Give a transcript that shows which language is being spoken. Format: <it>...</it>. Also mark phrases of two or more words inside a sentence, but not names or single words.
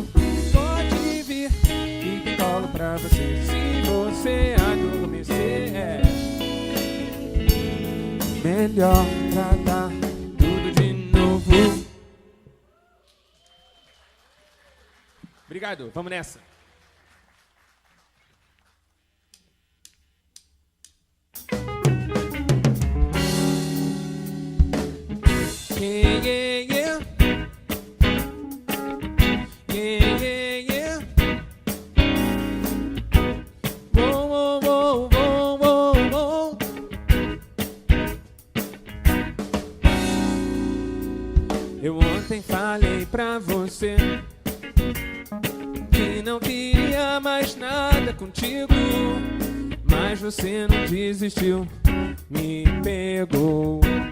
<pt>Pode vir, que tem colo pra você. Se você adormecer, melhor tratar tudo de novo. Obrigado, vamos nessa.</pt> <en>Yeah, yeah, yeah. Yeah, yeah, yeah. Whoa, whoa, whoa, whoa, whoa.</en> <pt>Eu ontem falei pra você que não queria mais nada contigo, mas você não desistiu, me pegou.</pt>